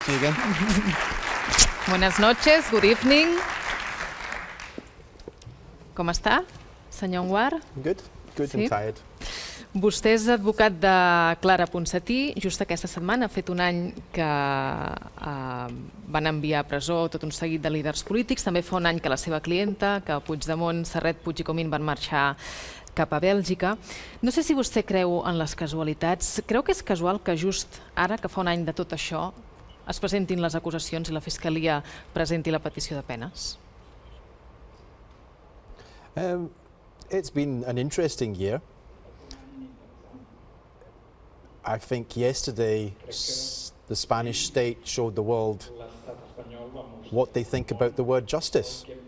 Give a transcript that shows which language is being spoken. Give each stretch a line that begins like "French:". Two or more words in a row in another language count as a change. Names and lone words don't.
Spanish: Buenas noches,
English: good evening.
Catalan: Com està, senyor Anwar?
English: Good and tired.
Catalan: Vostè és advocat de Clara Ponsatí. Just aquesta setmana ha fet un any que van enviar a presó tot un seguit de líders polítics. També fa un any que la seva clienta, que Puigdemont, Serret, Puig i Comín van marxar cap a Bèlgica. No sé si vostè creu en les casualitats. Creu que és casual que just ara, que fa un any de tot això, es presentin les acusacions i la Fiscalia presenti la petició de penes?
English: It's been an interesting year. I think yesterday the Spanish state showed the world what they think about the word justice.